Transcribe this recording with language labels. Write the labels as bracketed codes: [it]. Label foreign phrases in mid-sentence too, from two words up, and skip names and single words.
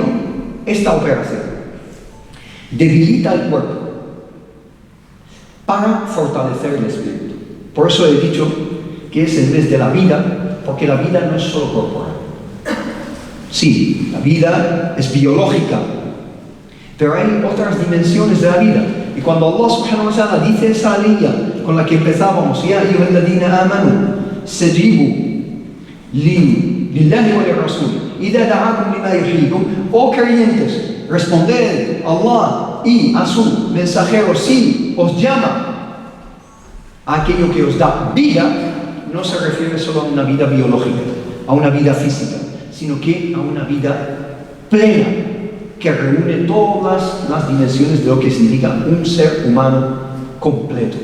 [es] Esta operación debilita el cuerpo para fortalecer el espíritu. Por eso he dicho que es el mes de la vida, porque la vida no es solo corporal. Sí, la vida es biológica, pero hay otras dimensiones de la vida. Y cuando [ar] الله سبحانه وتعالى [es] dice esa aliyah con la que empezábamos, [ar] يا أيها الذين آمنوا استجيبوا لله وللرسول إذا دعاكم لما يحييكم, [es] oh creyentes, responded a Allah y a su mensajero si os llama a aquello que os da vida. No se refiere solo a una vida biológica, a una vida física, sino que a una vida plena, que reúne todas las dimensiones de lo que significa un ser humano completo.